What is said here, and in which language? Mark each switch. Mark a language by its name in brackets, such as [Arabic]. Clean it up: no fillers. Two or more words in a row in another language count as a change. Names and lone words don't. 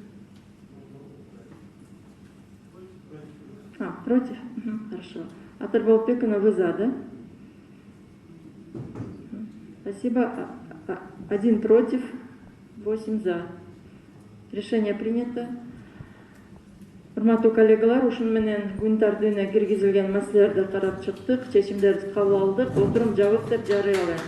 [Russian] Против? Хорошо. Атар Балпекова, вы за, да? Спасибо. 1 против, 8 за. Решение принято. [Kyrgyz] Урматтуу коллегалар, ушун менен күн тартибине киргизилген маселелерди карап чыктык, чечимдерди кабыл алдык. Отурум жабык деп жарыялайм.